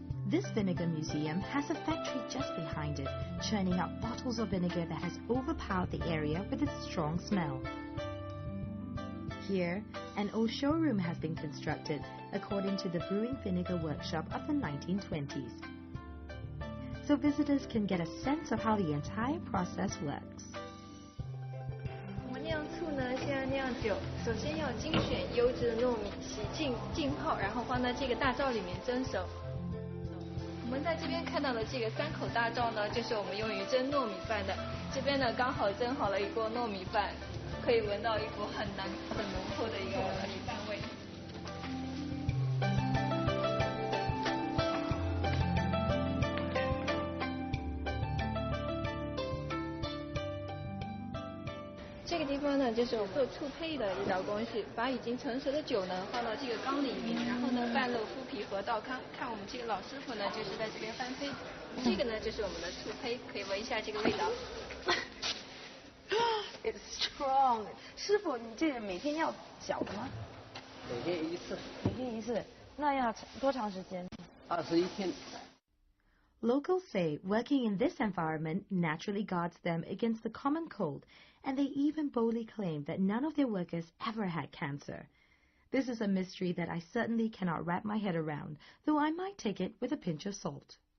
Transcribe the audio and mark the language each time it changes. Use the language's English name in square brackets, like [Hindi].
[English] This vinegar museum has a factory just behind it, churning out bottles of vinegar that has overpowered the area with its strong smell. Here, an old showroom has been constructed according to the brewing vinegar workshop of the 1920s. So visitors can get a sense of how the entire process works. [Chinese] 我们酿醋呢，现在酿酒，首先要精选优质的糯米，洗净浸泡，然后放在这个大灶里面蒸熟。我们在这边看到的这个3口大灶呢，就是我们用于蒸糯米饭的。这边呢，刚好蒸好了一锅糯米饭，可以闻到一股很浓厚的一个米饭味。这个地方呢，就是我们做醋胚的一道工序，把已经成熟的酒呢放到这个缸里面，然后呢半漏麸皮和稻糠。看我们这个老师傅呢，就是在这边翻胚。这个呢就是我们的醋胚，可以闻一下这个味道。 [English] It's strong. [Chinese] 师傅，你这每天要搅的吗？每天一次。每天一次，那要多长时间？21天。 [English] Locals say working in this environment naturally guards them against the common cold, and they even boldly claim that none of their workers ever had cancer. This is a mystery that I certainly cannot wrap my head around, though I might take it with a pinch of salt.